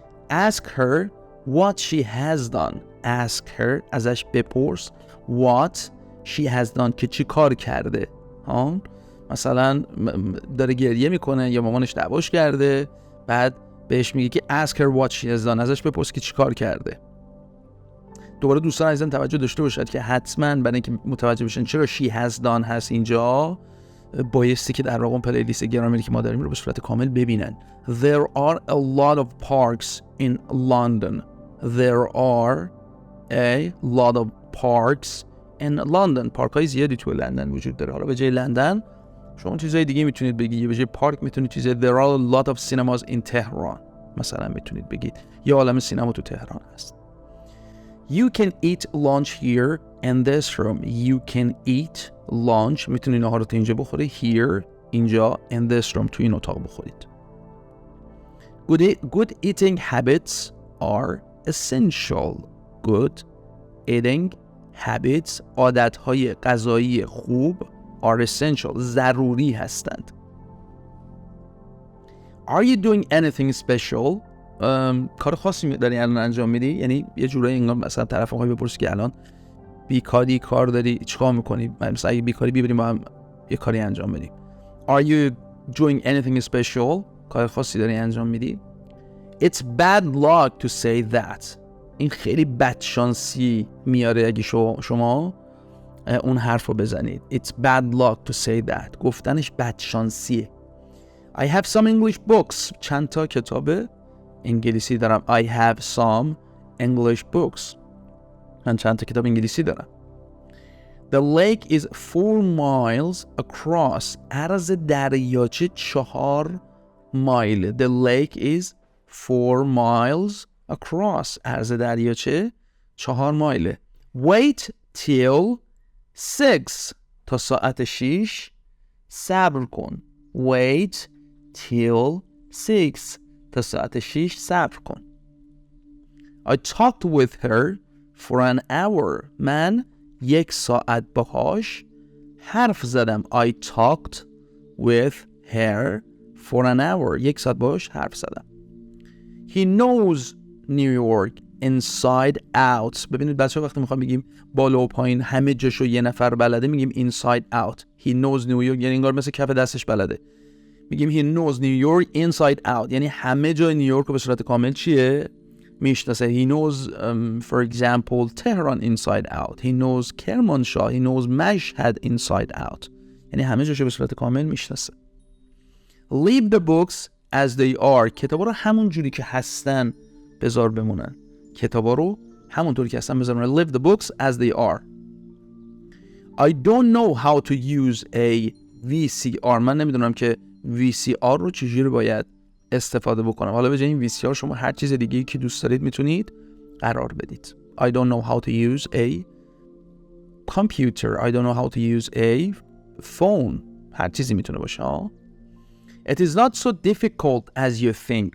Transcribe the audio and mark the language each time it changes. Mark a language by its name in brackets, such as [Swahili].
[English] Ask her what she has done. Ask her [Persian] ازش بپرس [English] what she has done [Persian] که چی کار کرده. مثلا داره گریه میکنه یا مامانش دعواش کرده، بعد بهش میگه که [English] ask her what she has done. [Persian] ازش بپرس که چی کار کرده. دوباره دوستان عزیزم توجه داشته باشد که حتما برای اینکه متوجه بشن چرا [English] she has done [Persian] هست اینجا، بایستی که در واقع پلیلیست گرامری که ما داریم رو به صورت کامل ببینن. [English] There are a lot of parks in London. There are a lot of parks in London. [Persian] پارک های زیادی توی لندن وجود داره. حالا به جای لندن شما چیزای دیگه میتونید بگید. به جای پارک میتونید چیزای [English] There are a lot of cinemas in Tehran [Persian] مثلا میتونید بگید. یه عالمه سینما تو تهران هست. [English] You can eat lunch here in this room. You can eat lunch. [Persian] میتونید نهار رو اینجا بخورید. [English] Here [Persian] اینجا [English] in this room [Persian] تو این اتاق بخورید. [English] Good eating habits are essential. Good eating habits [Persian] عادتهای غذایی خوب [English] are essential [Persian] ضروری هستند. [English] Are you doing anything special? [Persian] کار خاصی داری الان انجام میدی؟ یعنی یه جورایی انگار مثلا طرف میخوای بپرسی که الان بیکاری کار داری چیکار میکنی؟ مثلا اگه بیکاری بیبریم با هم یه کاری انجام بدیم. [English] Are you doing anything special? [Persian] کار خاصی داری انجام میدی؟ [English] It's bad luck to say that. [Persian] این خیلی بدشانسی میاره اگه شما اون حرف رو بزنید. [English] It's bad luck to say that. [Persian] گفتنش بدشانسیه. [English] I have some English books. [Persian] چند تا کتاب انگلیسی دارم. [English] I have some English books. [Persian] من چند تا کتاب انگلیسی دارم. [English] The lake is 4 miles across. [Persian] عرض دریاچه 4 مایل. [English] The lake is 4 miles across. [Persian] عرض دریاچه 4 مایله. [English] Wait till 6. [Persian] تا ساعت 6 صبر کن. [English] Wait till 6. [Persian] تا ساعت 6 صبر کن. [English] I talked with her for an hour. [Persian] من 1 ساعت باهاش حرف زدم. [English] I talked with her for an hour. [Persian] 1 ساعت باهاش حرف زدم. [English] He knows New York inside out. [Persian] ببینید بچه‌ها وقتی میخوام بگیم بالا و پایین همه جاشو یه نفر بلده میگیم inside out. [English] He knows New York، [Persian] یعنی انگار مثل کف دستش بلده. میگیم [English] he knows New York inside out، [Persian] یعنی همه جای نیویورک رو به صورت کامل چیه؟ میشناسه. [English] He knows for example Tehran inside out. He knows Kermanshah. He knows Mashhad inside out. [Persian] یعنی همه جاشو به صورت کامل میشناسه. [English] Leave the books as they are. [Persian] کتابا رو همون جوری که هستن بذار بمونن. کتابا رو همونطوری که هستن بذار بمونن. [English] Leave the books as they are. I don't know how to use a VCR. [Persian] من نمیدونم که VCR رو چجوری باید استفاده بکنم. حالا به جای این VCR شما هر چیز دیگه‌ای که دوست دارید میتونید قرار بدید. [English] I don't know how to use a computer. I don't know how to use a phone. [Persian] هر چیزی میتونه باشه. [English] It is not so difficult as you think.